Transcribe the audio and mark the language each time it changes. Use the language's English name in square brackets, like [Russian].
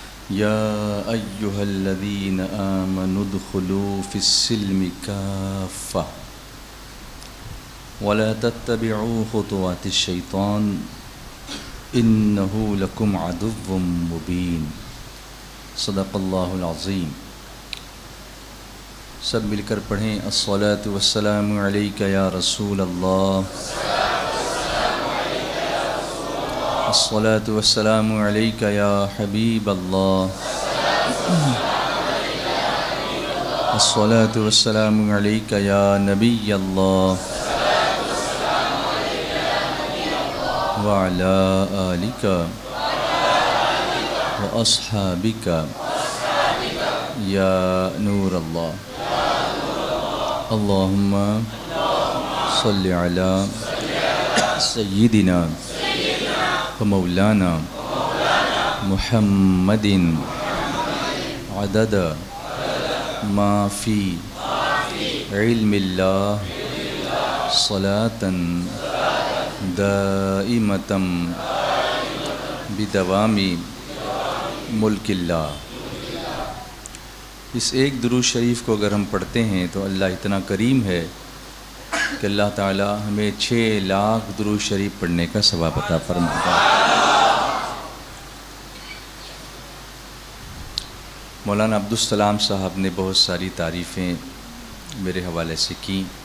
[Arabic] يا أيها الذين آمنوا ادخلوا في السلم كافة ولا تتبعوا خطوات الشيطان إنه لكم عدو مبين صدق اللہ العظیم. [Urdu] سب مل کر پڑھیں [Arabic] الصلاۃ والسلام علیک یا رسول اللہ، الصلاۃ والسلام علیک یا حبیب اللہ، الصلاۃ والسلام علیک یا نبی اللہ وعلی آلک وأصحابك يا نور الله. اللهم صل على سيدنا ومولانا محمد عدد ما في علم الله صلاة دائمة بدوام ملک اللہ. [Urdu] اس ایک درود شریف کو اگر ہم پڑھتے ہیں تو اللہ اتنا کریم ہے کہ اللہ تعالی ہمیں 6 لاکھ درود شریف پڑھنے کا ثواب عطا فرماتا ہے. مولانا عبدالسلام صاحب نے بہت ساری تعریفیں میرے حوالے سے کی.